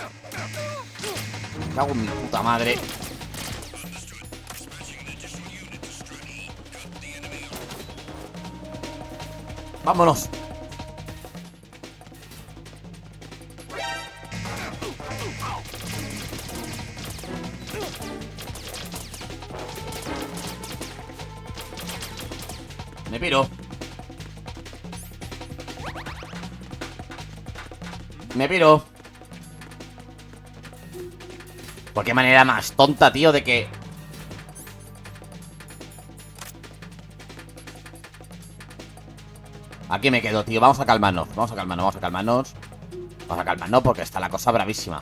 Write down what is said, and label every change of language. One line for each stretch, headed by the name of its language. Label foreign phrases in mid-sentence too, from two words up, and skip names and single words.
Spanish: Me cago en mi puta madre. ¡Vámonos! Me piro. Me piro. ¿Por qué manera más tonta, tío, de que... Aquí me quedo, tío. Vamos a calmarnos. Vamos a calmarnos, vamos a calmarnos. Vamos a calmarnos porque está la cosa bravísima.